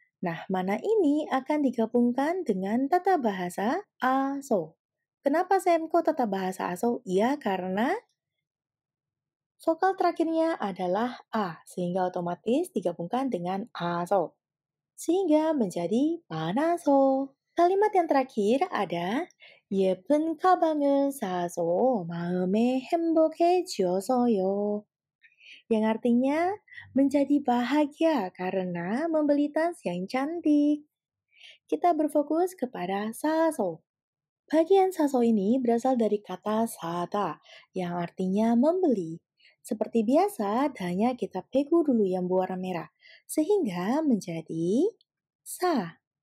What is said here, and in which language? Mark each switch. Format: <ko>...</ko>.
<id>Nah, mana ini akan digabungkan dengan tata bahasa aso. Kenapa Semko tata bahasa aso? Ya, karena vokal terakhirnya adalah a, sehingga otomatis digabungkan dengan aso. Sehingga menjadi manaso. Kalimat yang terakhir ada</id> <ko>예쁜 가방을 사서 마음에 행복해지어서요.</ko> <id>Yang artinya menjadi bahagia karena membeli tas yang cantik. Kita berfokus kepada saso. Bagian saso ini berasal dari kata sada yang artinya membeli. Seperti biasa, hanya kita pegu dulu yang berwarna merah sehingga menjadi sa.</id>